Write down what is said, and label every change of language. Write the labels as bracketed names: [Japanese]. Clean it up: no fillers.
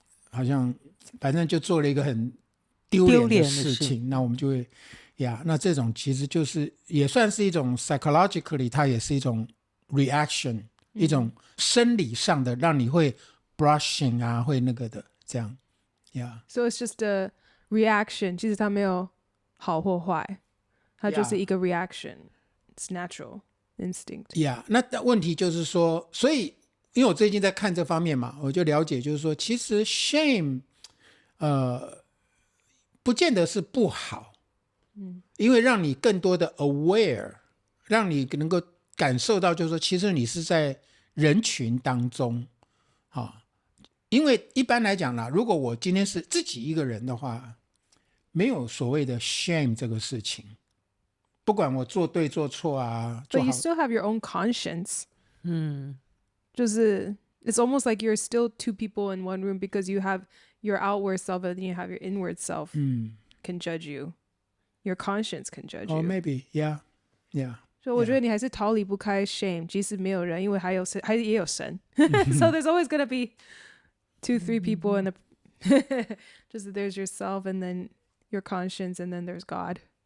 [Chinese] 好像反正就做了一个很丢脸的事情，那我们就会那这种其实就是也算是一种 psychologically， 它也是一种 reaction，一种生理上的让你会 blushing 会那个的这样。 [English] So it's just a reaction， [Chinese] 其实它没有好或坏，它就是 [English] Yeah. [Chinese] 一个 reaction. [English] It's natural instinct. [Chinese] Yeah， 那问题就是说，所以因为我最近在看这方面嘛，我就了解，就是说，其实 shame，不见得是不好，因为让你更多的 aware， 让你能够感受到，就是说，其实你是在人群当中，因为一般来讲啦，如果我今天是自己一个人的话，没有所谓的 shame 这个事情，不管我做对做错啊， [English] But [Chinese] 做 [English] you still have your own conscience. [Chinese] 就是 [English] it's almost like you're still two people in one room because you have your outward self and you have your inward self can judge you. Your conscience can judge you. Oh, maybe, yeah. [Chinese] 所以我觉得你还是逃离不开 shame， 即使没有人，因为还也有神。 [English] So there's always gonna be 2-3 people in the [Chinese] 就是 [English] there's yourself and then your conscience and then there's God.